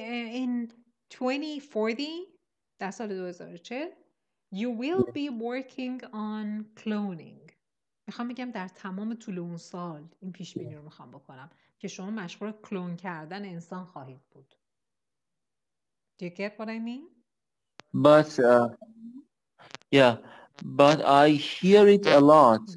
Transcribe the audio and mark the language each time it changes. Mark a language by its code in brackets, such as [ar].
[en] In 2040 [fa] در سال 2040 [en] you will be working on cloning. [fa] میخوام بگم در تمام طول اون سال این پیش بینی رو میخوام بکنم که شما مشغول کلون کردن انسان خواهید بود. [en] Do you get what I mean? But yeah, but I hear it a lot.